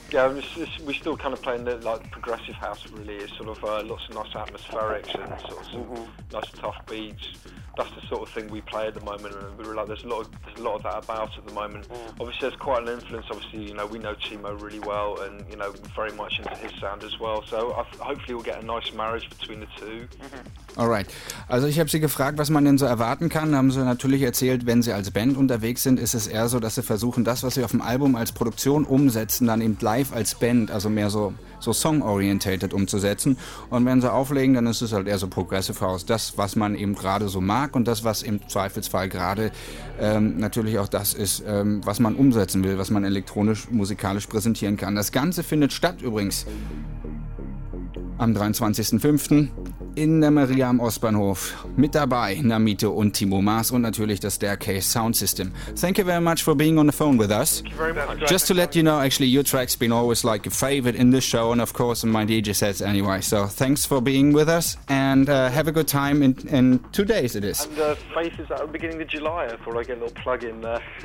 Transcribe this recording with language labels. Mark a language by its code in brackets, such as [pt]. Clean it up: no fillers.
[en] Yeah, we still kind of playing the like progressive house. Really, it's sort of lots of nice atmospherics and sort of some nice tough beats. that's the sort of thing we play at the moment, and we were like, there's a lot of that about at the moment. Yeah. Obviously, there's quite an influence. Obviously, you know, we know Timo really well, and you know, very much into his sound as well. So hopefully, we'll get a nice marriage between the two. Mm-hmm. All right. [de] Also, ich habe Sie gefragt, was man denn so erwarten kann. Da haben Sie natürlich erzählt, wenn Sie als Band unterwegs sind, ist es eher so, dass Sie versuchen, das, was Sie auf dem Album als Produktion umsetzen, dann eben live als Band, also mehr so song-orientated umzusetzen. Und wenn Sie auflegen, dann ist es halt eher so Progressive House. Das, was man eben gerade so mag und das, was im Zweifelsfall gerade natürlich auch das ist, was man umsetzen will, was man elektronisch, musikalisch präsentieren kann. Das Ganze findet statt übrigens am 23.05. in der Maria am Ostbahnhof. Mit dabei Namito und Timo Maas und natürlich das Staircase Sound System. [en] Thank you very much for being on the phone with us. Thank you very much. Just to let you know, actually, your track's been always like a favorite in this show and of course in my DJ sets anyway. So thanks for being with us and have a good time in 2 days it is. And Faith is at the beginning of July. I thought I'd get a little plug in there.